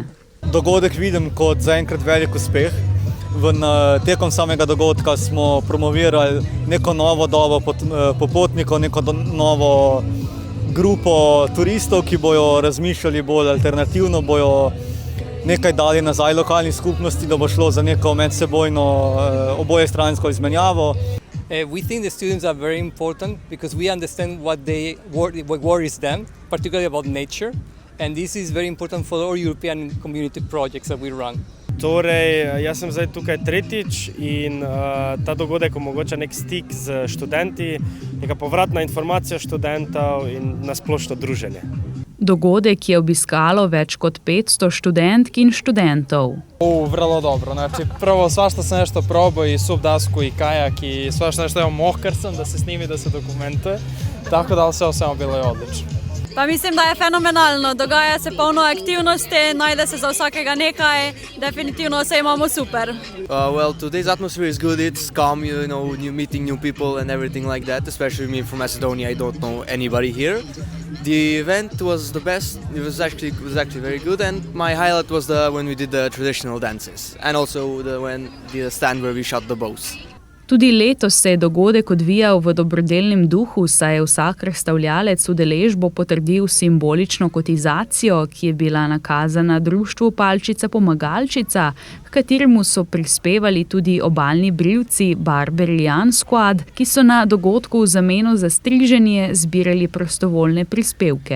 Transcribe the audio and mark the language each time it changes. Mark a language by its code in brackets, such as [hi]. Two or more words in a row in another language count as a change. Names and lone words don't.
[sl] Dogodek vidim kot zaenkrat velik uspeh. Tekom samega dogodka smo promovirali neko novo dobo popotnikov, neko novo grupo turistov, ki bojo razmišljali bolj alternativno, bojo nekaj dali nazaj lokalni skupnosti, da bo šlo za neko medsebojno obojestransko izmenjavo. [en] We think the students are very important because we understand what worries them, particularly about nature, and this is very important for all European community projects that we run. [sl] Torej, jaz sem zdaj tukaj tretjič in ta dogodek omogoča nek stik z študenti, neka povratna informacija študentov in nasplošno druženje. Dogodek je obiskalo več kot 500 študentk in študentov. [bs] Vrlo dobro. Znači, prvo svašta sam nešto probao i subdasku i kajak i svašta nešto evo mohkar sam da se snimi, da se dokumentuje. Tako da sve bilo je odlično. [sl] Pa mislim, da je fenomenalno. Dogaja se polno aktivnosti, najde se za vsakega nekaj, definitivno se imamo super. [en] Well, today's atmosphere is good. It's calm, you meeting new people and everything like that. Especially me from Macedonia, I don't know anybody here. The event was the best. It was actually very good, and my highlight was when we did the traditional dances, and also the stand where we shot the bows. [sl] Tudi letos se je dogodek odvijal v dobrodelnem duhu, saj je vsak razstavljalec udeležbo potrdil simbolično kotizacijo, ki je bila nakazana društvu Palčica Pomagalčica, h kateremu so prispevali tudi obalni brivci Barbarian Squad, ki so na dogodku v zameno za striženje zbirali prostovoljne prispevke.